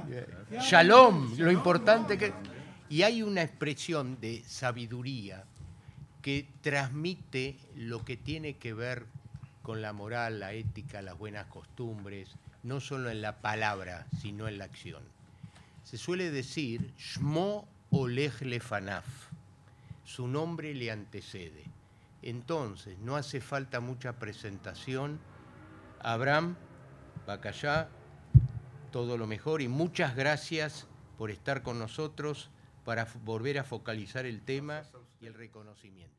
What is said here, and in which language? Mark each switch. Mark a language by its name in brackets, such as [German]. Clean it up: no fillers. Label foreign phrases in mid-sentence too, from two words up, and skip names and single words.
[Spanish] Shalom, lo importante que... Y hay una expresión de sabiduría que transmite lo que tiene que ver con la moral, la ética, las buenas costumbres, no solo en la palabra, sino en la acción. Se suele decir, [Hebrew] שמו הולך לפניו, [Spanish] su nombre le antecede. Entonces, no hace falta mucha presentación. Abraham, Bacallá, todo lo mejor y muchas gracias por estar con nosotros para volver a focalizar el tema y el reconocimiento.